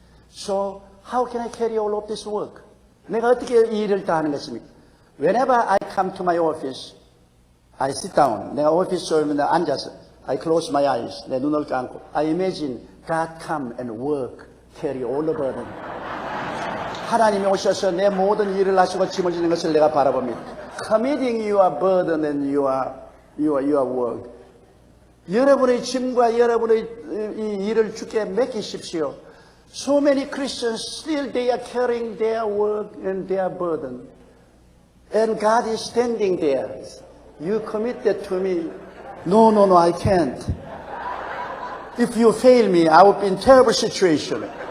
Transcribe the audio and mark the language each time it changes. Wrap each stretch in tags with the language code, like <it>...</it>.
<en>So, how can I carry all of this work?</en> <ko>내가 어떻게 이 일을 다 하는 것입니까?</ko> <en>Whenever I come to my office, I sit down.</en> <ko>내가 오피스에 오면 앉아서</ko> <en>I close my eyes.</en> <ko>내 눈을 감고</ko> <en>I imagine God come and work, carry all the burden.</en> <ko>하나님이 오셔서 내 모든 일을 하시고 짐을 지는 것을 내가 바라봅니다.</ko> <en>Committing your burden and your work.</en> <ko>여러분의 짐과 여러분의 이 일을 주께 맡기십시오.</ko> <en>So many Christians still they are carrying their work and their burden. And God is standing there. You commit that to me. No, I can't. If you fail me, I will be in terrible situation.</en>